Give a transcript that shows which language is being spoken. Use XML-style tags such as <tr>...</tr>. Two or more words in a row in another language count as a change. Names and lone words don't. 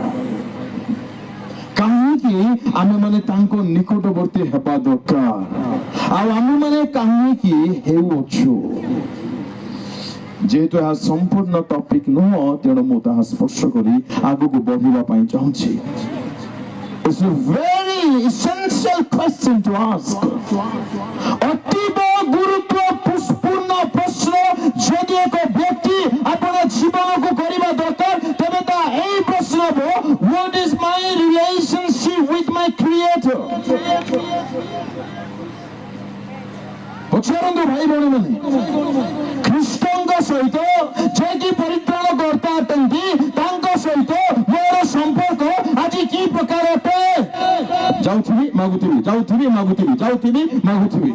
<or>କାହିଁକି ଆମେମାନେ ତାଙ୍କ ନିକଟବର୍ତ୍ତୀ ହେବା ଦରକାର? ଆଉ ଆମେମାନେ କାହିଁକି ହେଉଅଛୁ? ଯେହେତୁ ଏହା ସମ୍ପୂର୍ଣ୍ଣ ଟପିକ ନୁହଁ, ତେଣୁ ମୁଁ ତାହା ସ୍ପର୍ଶ କରି ଆଗକୁ ବଢିବା ପାଇଁ ଚାହୁଁଛି।</or> <en>It's a very essential question to ask.</en> <or>ଅତୀବ ଗୁରୁତ୍ୱପୂର୍ଣ୍ଣ ପ୍ରଶ୍ନ ଯଦି ଏକ ବ୍ୟକ୍ତି ଆପଣ ଜୀବନକୁ କରିବା ଦରକାର, ତେବେ ତା ଏହି ପ୍ରଶ୍ନ ହେବ,</or> <en>what is my relationship with my creator?</en> <or>ପଚାରନ୍ତୁ ଭାଇ ଭଉଣୀ ମାନେ, ଖ୍ରୀଷ୍ଟଙ୍କ ସହିତ ଯିଏକି ପରିତ୍ରାଣ କର୍ତ୍ତା ଅଟନ୍ତି, ତାଙ୍କ ସହିତ ମୋର ସମ୍ପର୍କ ଆଜି କି ପ୍ରକାର ଅଟେ? ଯାଉଥିବି ମାଗୁଥିବି, ଯାଉଥିବି ମାଗୁଥିବି, ଯାଉଥିବି ମାଗୁଥିବି।</or>